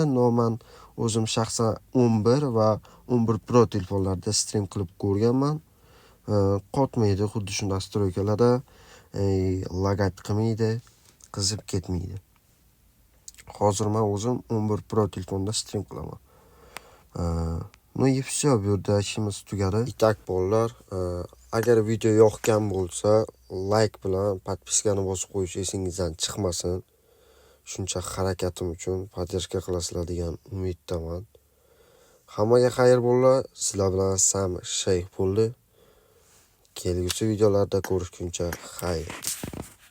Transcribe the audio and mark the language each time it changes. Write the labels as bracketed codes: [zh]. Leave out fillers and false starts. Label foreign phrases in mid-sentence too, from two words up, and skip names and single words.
[uz] Men o'zim shaxsan 11 va 11 Pro telefonlarda stream qilib ko'rganman. Qotmaydi, xuddi shu настройкаларда, lagat qilmaydi, qizib ketmaydi. Hozir men o'zim 11 Pro telefonda stream qilaman. [ru] Ну и всё, [uz] bu yerda ishimiz tugadi. Itak bolalar, agar video yoqgan bo'lsa, like bilan podpiskani bosib qo'yish esingizdan chiqmasin. Shuncha harakatim uchun podдержка qilasizlar degan umiddaman. Hammaga xayr bolalar. Sizlar bilan Sam Shayx bo'ldi. Kelgusi videolarda ko'rishguncha xayr.